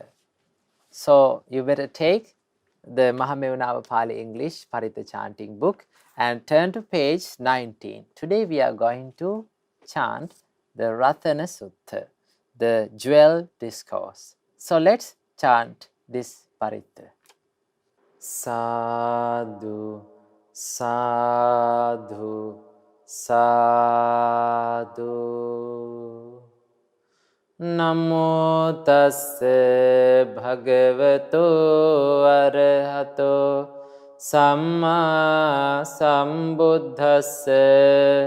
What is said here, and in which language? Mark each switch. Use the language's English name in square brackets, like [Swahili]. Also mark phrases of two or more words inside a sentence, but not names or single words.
[English] So you better take the Mahamevnawa Pali English Pirith chanting book and turn to page 19. Today we are going to chant the Rathana Sutta, the jewel discourse. So let's chant this Pirith. [Pali] Sadhu, sadhu, sadhu. Namo tassa bhagavato arahato samma sambuddhassa.